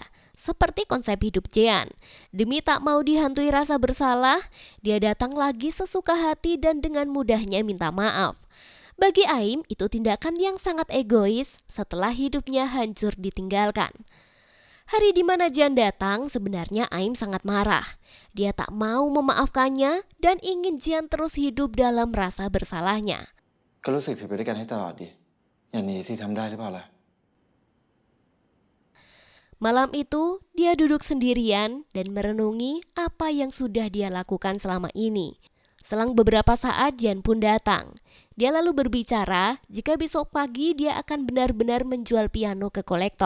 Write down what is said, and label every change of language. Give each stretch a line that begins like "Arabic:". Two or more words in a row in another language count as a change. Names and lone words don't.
Indonesian: Seperti konsep hidup Jian. Demi tak mau dihantui rasa bersalah, dia datang lagi sesuka hati dan dengan mudahnya minta maaf. Bagi Aim itu tindakan yang sangat egois setelah hidupnya hancur ditinggalkan. Hari di mana Jian datang, sebenarnya Aim sangat marah. Dia tak mau memaafkannya dan ingin Jian terus hidup dalam rasa bersalahnya.
Thai: ก็รู้สึกผิดไปด้วยกันให้ตลอดดิอย่างนี้ที่ทำได้หรือเปล่าล่ะ
Indonesian: Malam itu, dia duduk sendirian dan merenungi apa yang sudah dia lakukan selama ini. Selang beberapa saat, Jian pun datang. Dia lalu berbicara jika besok pagi dia akan benar-benar menjual piano ke kolektor.